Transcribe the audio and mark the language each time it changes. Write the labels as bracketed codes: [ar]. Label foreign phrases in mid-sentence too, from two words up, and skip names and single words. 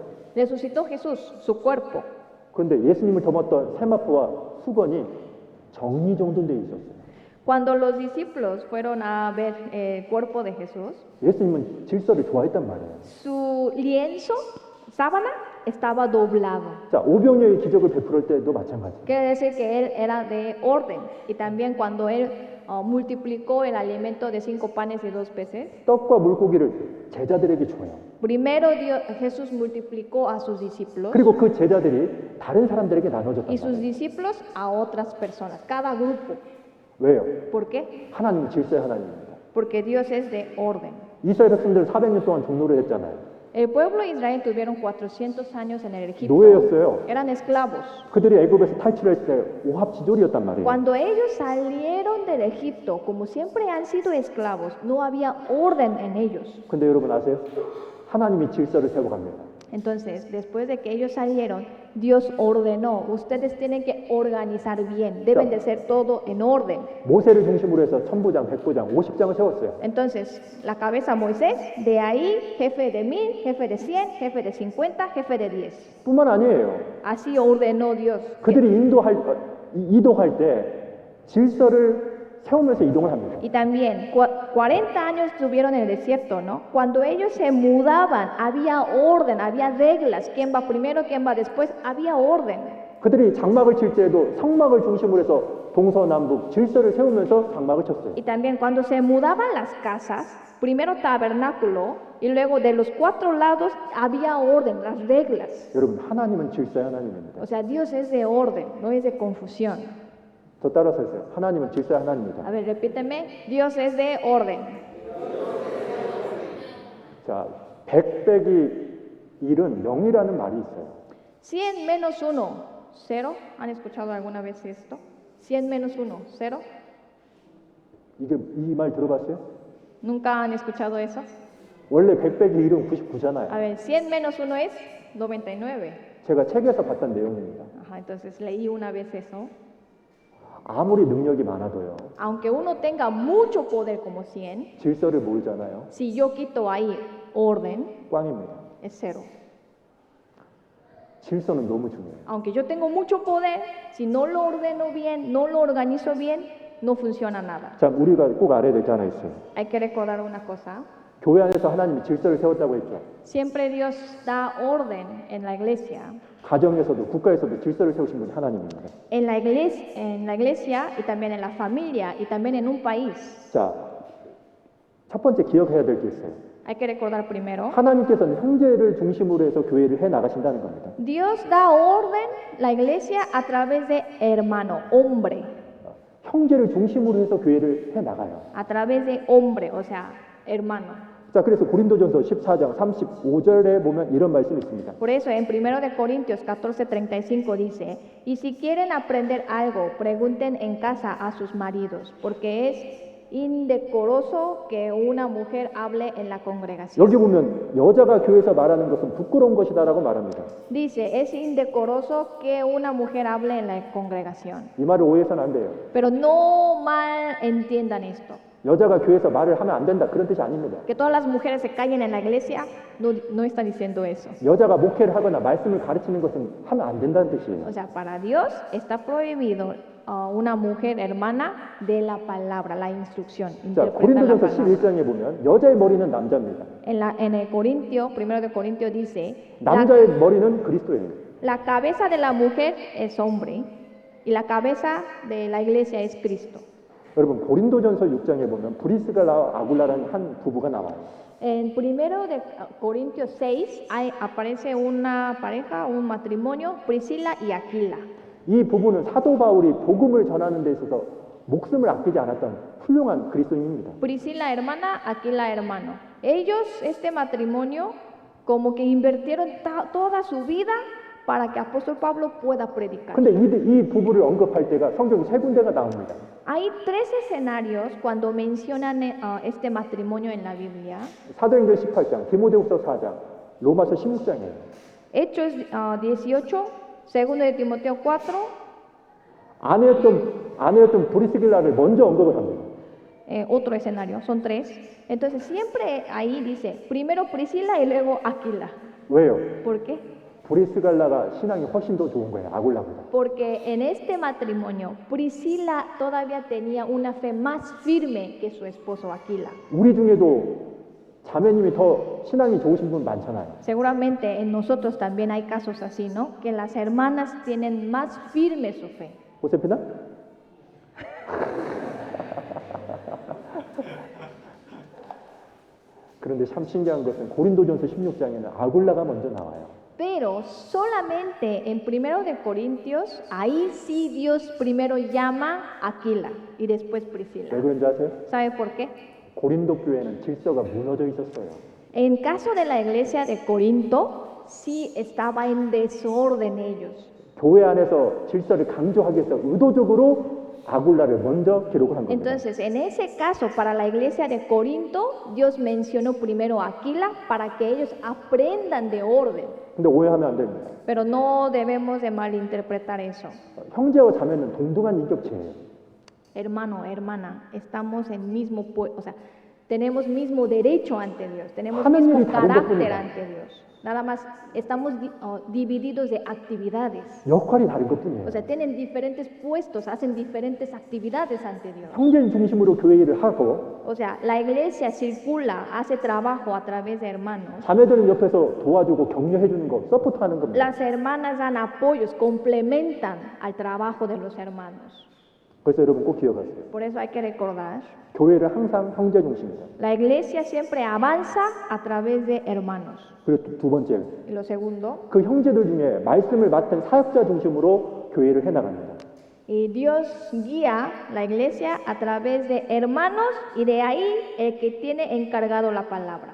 [es] Resucitó Jesús, su cuerpo. [ko] 그런데 예수님을 덮었던 세마포와 수건이 정리정돈되어 있었어요. [es] Cuando los discípulos fueron a ver el cuerpo de Jesús, [ko] 예수님은 질서를 좋아했단 말이에요. [es] su lienzo, sábana, estaba doblado. [ko] 자, 오병이어의 기적을 베풀을 때도 마찬가지예요. [es] Quiere decir que él era de orden. Y también cuando él multiplicó el alimento de 5 panes y 2 peces, [ko] 떡과 물고기를 제자들에게 줘요. [es] primero Jesús multiplicó a sus discípulos [ko] 그리고 그 제자들이 다른 사람들에게 나눠줬단 [es] y sus [ko] 말이에요. [es] discípulos a otras personas, cada grupo. [ko] 왜요? [es] ¿Por qué? [ko] 하나님은 질서의 하나님입니다. [es] Porque Dios es de orden. [ko] 이스라엘 백성들 400년 동안 종노를 했잖아요. [es] El pueblo de Israel tuvieron 400 años en el Egipto. [ko] 노예였어요. [es] Eran esclavos. [ko] 그들이 애굽에서 탈출할 때 오합지졸이었단 말이에요. [es] Cuando ellos salieron del Egipto, como siempre han sido esclavos, no había orden en ellos. [ko] 근데 여러분 아세요? 하나님이 질서를 세워갑니다. [es] Entonces, después de que ellos salieron, Dios ordenó, ustedes tienen que organizar bien, deben de ser todo en orden. [ko] 모세를 중심으로 해서 천부장, 백부장, 50장을 세웠어요. [es] Entonces, la cabeza Moisés, de ahí jefe de 1000, jefe de 100, jefe de 50, jefe de 10. [ko] 뿐만 아니에요. [es] Así ordenó Dios. [ko] 그들이 이동할 때 질서를 세우면서 이동을 합니다. [es] Y también, 40 años estuvieron en el desierto, ¿no? Cuando ellos se mudaban, había orden, había reglas. ¿Quién va primero, quién va después? Había orden. [ko] 그들이 장막을 칠 때에도 성막을 중심으로 해서 동서남북 질서를 세우면서 장막을 쳤어요. [es] Y también cuando se mudaban las casas, primero tabernáculo y luego de los 4 lados había orden, las reglas. [ko] 여러분, 하나님은 질서의 하나님입니다. [es] O sea, Dios es de orden, no es de confusión. [ko] 저 따라서 했어요. 하나님은 질서의 하나님입니다. [es] A ver, repíteme, Dios es de orden. [ko] 자, 100 빼기 1은 0이라는 말이 있어요. [es] 100 menos 1, 0. ¿Han escuchado alguna vez esto? 100 menos 1, 0. [ko] 이 말 들어봤어요? [es] ¿Nunca han escuchado eso? [ko] 원래 100 빼기 1은 99잖아요. [es] A ver, 100 menos 1 es 99. [ko] 제가 책에서 봤던 내용입니다. [es] Ajá, entonces leí una vez eso. [ko] 아무리 능력이 많아도요. [es] Aunque uno tenga mucho poder como 100, [ko] 질서를 모르잖아요. [es] si yo quito ahí orden, [ko] 꽝입니다. [es] es 0. [ko] 질서는 너무 중요해요. [es] Aunque yo tengo mucho poder, si no lo ordeno bien, no lo organizo bien, no funciona nada. [ko] 자, 우리가 꼭 알아야 될 게 하나 있어요. [es] Hay que recordar una cosa. [ko] 교회 안에서 하나님이 질서를 세웠다고 했죠. [es] Siempre Dios da orden en la iglesia. [ko] 가정에서도 국가에서도 질서를 세우신 분이 하나님입니다. [es] En la iglesia y también en la familia y también en un país. [ko] 자, 첫 번째 기억해야 될 게 있어요. [es] Hay que recordar primero. [ko] 하나님께서는 형제를 중심으로 해서 교회를 해 나가신다는 겁니다. [es] Dios da orden la iglesia a través de hermano, hombre. [ko] 형제를 중심으로 해서 교회를 해 나가요. [es] A través de hombre, o sea, hermano. [ko] 자, 그래서 고린도전서 14장 35절에 보면 이런 말씀이 있습니다. [es] Por eso en 1 de Corintios 14:35 dice, y si quieren aprender algo, pregunten en casa a sus maridos, porque es indecoroso que una mujer hable en la congregación. [ko] 여기 보면 여자가 교회에서 말하는 것은 부끄러운 것이다라고 말합니다. [es] Dice, es indecoroso que una mujer hable en la congregación. [ko] 이 말을 오해해서는 안 돼요. [es] Pero no mal entiendan esto. [ko] 여자가 교회에서 말을 하면 안 된다 그런 뜻이 아닙니다. [es] Que todas las mujeres se callen en la iglesia, no está diciendo eso. [ko] 여자가 목회를 하거나 말씀을 가르치는 것은 하면 안 된다는 뜻이에요. [es] O sea, para Dios está prohibido una mujer hermana de la palabra, la instrucción. [ko] 자, [es] Interpreta la 고린도전서 palabra. [ko] 11장에 보면 여자의 머리는 남자입니다. [es] En el Corintio, 1 de Corintio dice, [ko] 남자의 머리는 그리스도예요. [es] la cabeza de la mujer es hombre y la cabeza de la iglesia es Cristo. [ko] 여러분 고린도전서 6장에 보면 브리스가와 아굴라라는 한 부부가 나와요. [es] En 1 de Corintios 6 aparece una pareja, un matrimonio, Priscila y Aquila. [ko] 이 부부는 사도 바울이 복음을 전하는 데 있어서 목숨을 아끼지 않았던 훌륭한 그리스도인입니다. [es] Priscila hermana, Aquila hermano. Ellos, este matrimonio, como que invirtieron toda su vida para que apóstol Pablo pueda predicar. [ko] 근데 이 부부를 언급할 때가 성경 세 군데가 나옵니다. [es] Hay tres escenarios cuando mencionan este matrimonio en la Biblia. [ko] 사도행전 18장, 디모데후서 4장, 로마서 16장이에요. [es] Hechos 18, segundo de Timoteo 4, [ko] 아내였던 브리스길라를 먼저 언급을 합니다. [es] otro escenario, son tres. Entonces siempre ahí dice, primero Priscila y luego Aquila. [ko] 왜요? [es] ¿Por qué? [ko] 브리스갈라가 신앙이 훨씬 더 좋은 거예요, 아굴라보다. [es] Porque en este matrimonio Priscila todavía tenía una fe más firme que su esposo Aquila. [ko] 우리 중에도 자매님이 더 신앙이 좋으신 분 많잖아요. [es] Seguramente en nosotros también hay casos así, ¿no? Que las hermanas tienen más firme su fe. [ko] 호세피나? 그런데 참 신기한 것은 고린도전서 16장에는 아굴라가 먼저 나와요. [es] Pero solamente en 1 de Corintios, ahí sí Dios primero llama a Aquila y después Priscila. [ko] 왜 그런지 아세요? [es] ¿Sabe por qué? [ko] 고린도 교회는 질서가 무너져 있었어요. [es] En caso de la iglesia de Corinto, sí estaba en desorden ellos. [ko] 교회 안에서 질서를 강조하기 위해서 의도적으로 아굴라를 먼저 기록을 한 겁니다. [es] Entonces, en ese caso, para la iglesia de Corinto, Dios mencionó primero a Aquila para que ellos aprendan de orden. [ko] 근데 오해하면 안 됩니다. [es] Pero no debemos de malinterpretar eso. [ko] 형제와 자매는 동등한 인격체예요. [es] Hermano, hermana, estamos en mismo, o sea, tenemos mismo derecho ante Dios, tenemos [ko] 하는 [es] mismo [ko] 일이 다른 [es] carácter [ko] 것뿐이다. [es] ante Dios. Nada más estamos divididos de actividades. [ko] 역할이 다른 것뿐이에요. [es] O sea, tienen diferentes puestos, hacen diferentes actividades ante Dios. [ko] 형제 중심으로 교회 일을 하고 [es] O sea, la iglesia circula, hace trabajo a través de hermanos. [ko] 자매들은 옆에서 도와주고 격려해 주는 거, 서포트하는 겁니다. [es] Las hermanas dan apoyos, complementan al trabajo de los hermanos. [ko] 그래서 여러분 꼭 기억하세요. [es] Por eso hay que recordar, [ko] 교회를 항상 형제 중심이에요. [es] la iglesia siempre avanza a través de hermanos. [ko] 그리고 두 번째, [es] Y lo segundo, [ko] 그 형제들 중에 말씀을 맡은 사역자 중심으로 교회를 해나갑니다. [es] y Dios guía la iglesia a través de hermanos y de ahí el que tiene encargado la palabra.